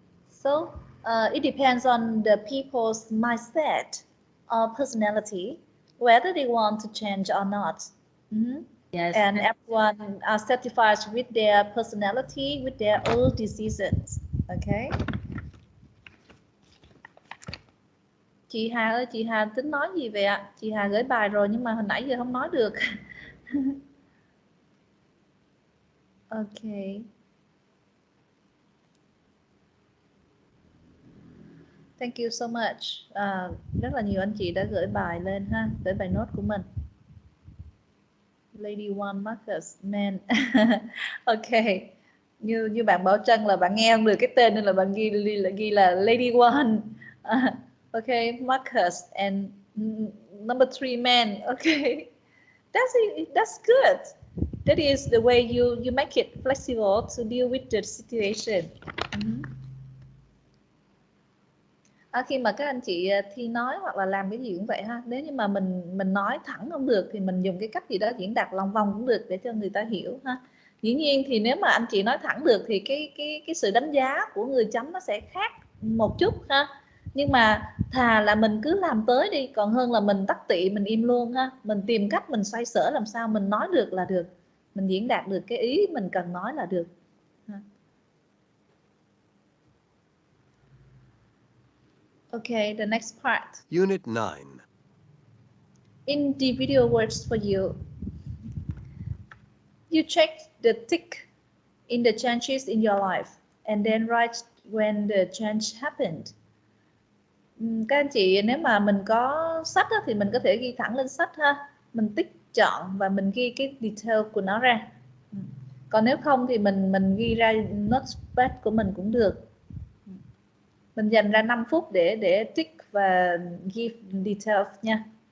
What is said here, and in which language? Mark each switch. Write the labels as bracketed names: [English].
[English] So it depends on the people's mindset or personality, whether they want to change or not. Yes. And everyone are satisfied with their personality, with their own decisions. Okay. [Vietnamese] Chị Hà ơi, chị Hà tính nói gì vậy ạ? Chị Hà gửi bài rồi nhưng mà hồi nãy giờ không nói được. [English] Okay. Thank you so much. [Vietnamese] Rất là nhiều anh chị đã gửi bài lên ha, gửi bài nốt của mình. [English] Lady One Marcus, man. Okay. [Vietnamese] Như bạn Bảo Trân là bạn nghe không được cái tên nên là bạn ghi là Lady One. [English] Okay, Marcus and number 3 man. Okay. That's good. That is the way you make it flexible to deal with the situation. [Vietnamese] Khi mà các anh chị thi nói hoặc là làm cái gì cũng vậy ha, nếu như mà mình nói thẳng không được thì mình dùng cái cách gì đó diễn đạt lòng vòng cũng được để cho người ta hiểu ha. Dĩ nhiên thì nếu mà anh chị nói thẳng được thì cái sự đánh giá của người chấm nó sẽ khác một chút ha. Nhưng mà thà là mình cứ làm tới đi, còn hơn là mình tắc tị mình im luôn ha. Mình tìm cách mình xoay sở làm sao mình nói được là được, mình diễn đạt được cái ý mình cần nói là được ha. [English] Okay, the next part. Unit 9. Individual words for you. You check the tick in the changes in your life and then write when the change happened. [Vietnamese] Các anh chị nếu mà mình có sách á, thì mình có thể ghi thẳng lên sách ha. Mình tích chọn và mình ghi cái detail của nó ra. Còn nếu không thì mình ghi ra notepad của mình cũng được. Mình dành ra 5 phút để tick và [English] give details [Vietnamese] nha.